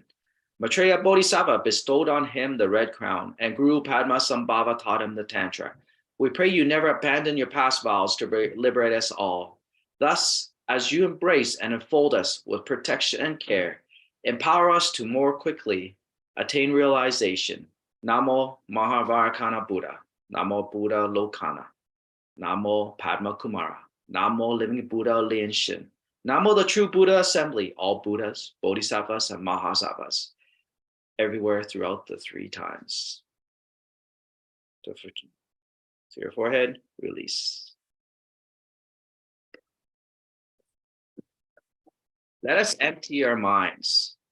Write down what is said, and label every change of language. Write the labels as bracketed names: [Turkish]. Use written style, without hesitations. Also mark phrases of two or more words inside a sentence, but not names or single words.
[English] Maitreya Bodhisattva bestowed on him the red crown, and Guru Padmasambhava taught him the Tantra. We pray you never abandon your past vows to liberate us all. Thus, as you embrace and enfold us with protection and care, empower us to more quickly attain realization. Namo Mahavairocana Buddha. Namo Buddha Lokana. Namo Padma Kumara. Namo Living Buddha Lian-sheng. Namo the True Buddha Assembly, all Buddhas, Bodhisattvas, and Mahasattvas, everywhere throughout the 3 times. To your forehead, release. Let us empty our minds.